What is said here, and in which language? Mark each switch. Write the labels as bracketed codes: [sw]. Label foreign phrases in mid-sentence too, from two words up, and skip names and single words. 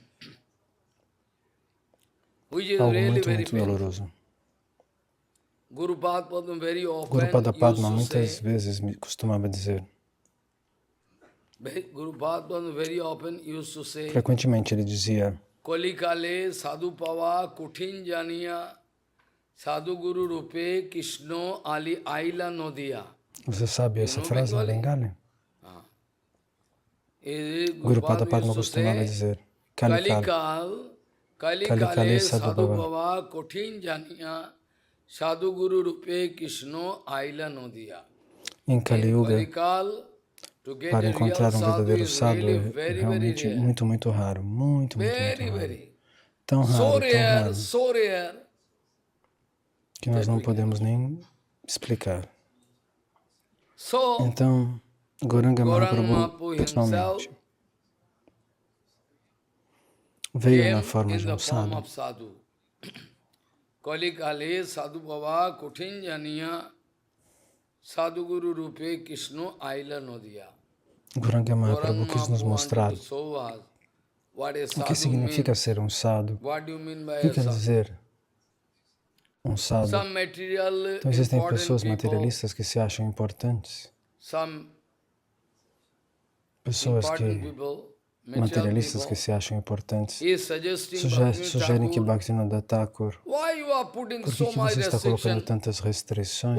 [pt] Algo muito doloroso. Guru Padma muitas vezes me costumava dizer, frequentemente ele dizia, [bn] কলিকালে সাধু পাবা কুটিন জানিয়া সাধু গুরু রূপে কৃষ্ণ আলি আইলা নদিয়া. [pt] Você sabe essa frase em Bengali? Guru Padma costumava dizer, [bn] কলিকালে সাধু পাবা কুটিন জানিয়া সাধু গুরু রূপে কৃষ্ণ আইলা নদিয়া. [pt] Em Kali Yuga, para encontrar um verdadeiro sadhu é realmente muito, muito raro. Muito, muito, muito raro. Tão raro, que nós não podemos nem explicar. Então, Gauranga Mahaprabhu, pessoalmente, veio na forma de um sadhu. [bn] কলিকালে সাধু ভাবা কুটিন জানিয়া সদ্গুরু রূপে কৃষ্ণ আইলা নদিয়া. [pt] Gauranga Mahaprabhu quis nos mostrar o que significa ser um sadhu. O que quer dizer um sadhu? Então existem pessoas materialistas que se acham importantes. Pessoas materialistas que se acham importantes sugerem que Bhaktivinoda Thakur, por que você está colocando tantas restrições?